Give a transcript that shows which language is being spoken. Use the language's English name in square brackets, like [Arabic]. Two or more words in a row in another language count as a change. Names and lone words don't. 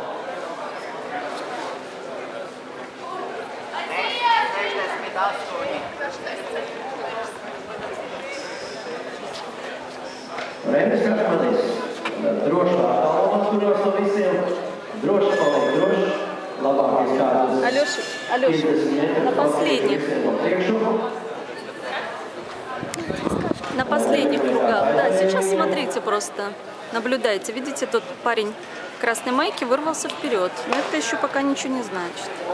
[Latvian] Reinis Katmanis. Drošā attālumā turos no visiem. Droši paliek droši. Labākais kārtas. [Russian] Алёша, на последних. На последних кругах. Да, сейчас смотрите просто. Наблюдайте. Видите, тот парень в красной майке вырвался вперед. Но это еще пока ничего не значит.